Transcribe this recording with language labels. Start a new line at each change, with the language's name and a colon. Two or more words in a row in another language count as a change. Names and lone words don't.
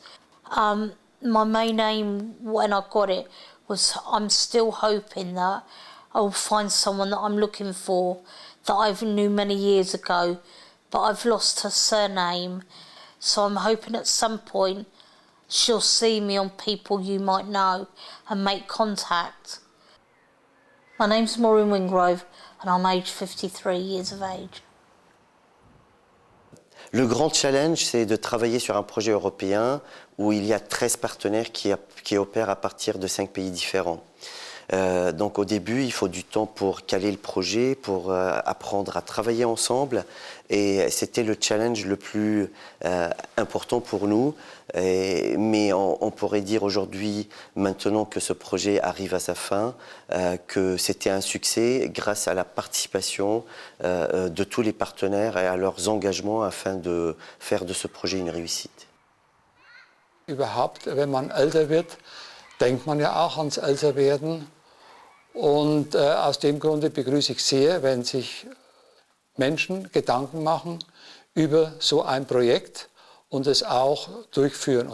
English: My main aim when I got it was I'm still hoping that I'll find someone that I'm looking for that I knew many years ago, but I've lost her surname. So I'm hoping at some point she'll see me on People You Might Know and make contact. My name's Maureen Wingrove and I'm aged 53 years of age.
French: Le grand challenge, c'est de travailler sur un projet européen où il y a 13 partenaires qui opèrent à partir de 5 pays différents. Donc au début, il faut du temps pour caler le projet, pour apprendre à travailler ensemble. Et c'était le challenge le plus important pour nous. Mais on pourrait dire aujourd'hui, maintenant que ce projet arrive à sa fin, que c'était un succès grâce à la participation de tous les partenaires et à leurs engagements afin de faire de ce projet une réussite.
German: Überhaupt, wenn man älter wird, denkt man ja auch ans Älterwerden. Und aus dem Grunde begrüße ich sehr, wenn sich Menschen Gedanken machen über so ein Projekt und es auch durchführen.